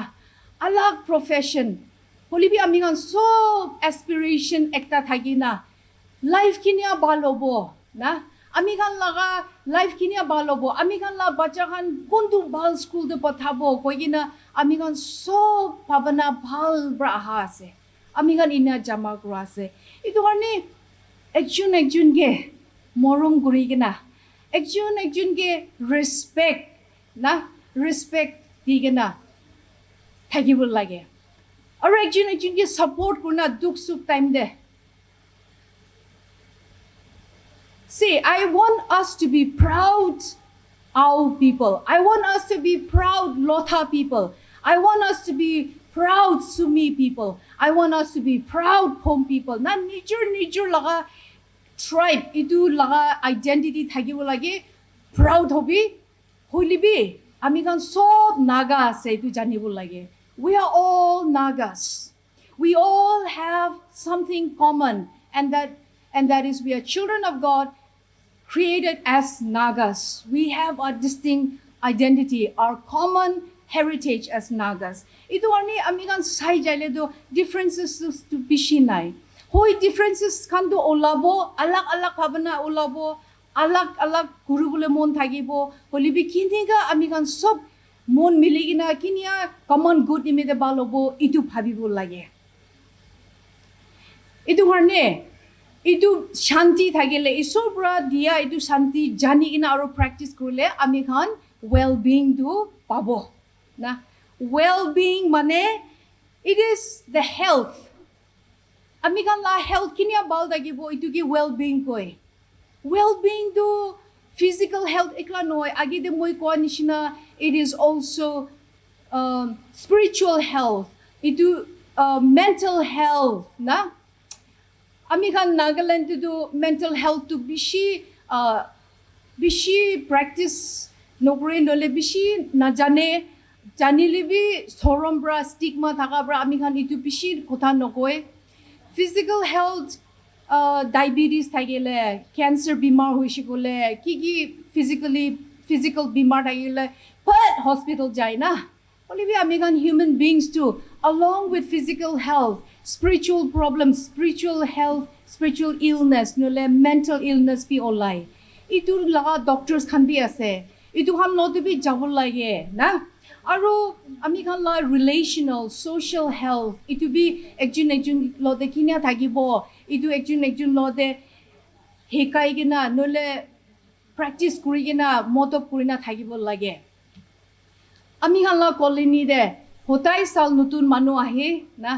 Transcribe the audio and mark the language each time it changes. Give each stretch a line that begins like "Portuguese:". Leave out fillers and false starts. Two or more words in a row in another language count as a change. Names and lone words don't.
Naga Pidgin: alag profession holibi ami khan sob aspiration ekta thagina life kinia balobo na ami khan laga life kinia balobo ami khan la bacha khan kontu bal school de pathabo koigina ami khan sob bhavana bhal bra aha ase ami khan ina jama kura ase itu karne ekjun ge morom kuri kina ekjun ge respect digena thagibol lage aru ekjun ge support kurna dukh sukh time de
English: see I want us to be proud our people I want us to be proud Lotha people I want us to be proud Sumi people I want us to be proud Pom people
Naga Pidgin: na nijur laga tribe itu laga identity thagibo lage proud hobi holibi ami kan sob naga ase itu janibo lage
English: We are all Nagas. We all have something common, and that is we are children of God, created as Nagas. We have a distinct identity, our common heritage as Nagas.
Naga Pidgin: Ito ani amigan sai jale do differences to bishinai. Hoi differences kan do olabo, alak habana olabo, alak guru bole mon thagibo, holibi kiniga amigan sob mon miligina kinia
English: common good
Naga Pidgin: nimede balobo itu bhabibo lage. Itu harne itu shanti thagile isor bra dia itu shanti jani ina aro practice kurle ami khan well-being do pabo na well-being mane
English: it is the health
Naga Pidgin: ami khan la health kinia bal dagibo itu ki well-being koi well-being do
English: physical health
Naga Pidgin: ekla noy agi de moi ko nishina
English: it is also spiritual health
Naga Pidgin: itu
English: mental health
Naga Pidgin: na ami khan Nagaland to do
English: mental health
Naga Pidgin: to bishi practice nokre nole bishi na jane janile bi sorom bra stigma thaka bra ami khan itu bishi kotha nokoy
English: physical health
Naga Pidgin: diabetes thagile cancer bimar hoishi gole ki physical bimar thagile but hospital jai na
English: only we
Naga Pidgin: ami khan
English: human beings too along with physical health spiritual problems, spiritual health, spiritual illness,
Naga Pidgin: nole
English: mental illness
Naga Pidgin: bi olai. Itu laga doctors khan bi ase. Itu khan lote bi jabol lage na. Aro ami khan la
English: relational, social health.
Naga Pidgin: Itu bi ekjun lote kinia thagibo. Itu ekjun lote hekai gina nole practice kuri gina motop kurina thagibo lage. Ami khan la colony de hotai sal nutun manu ahe na.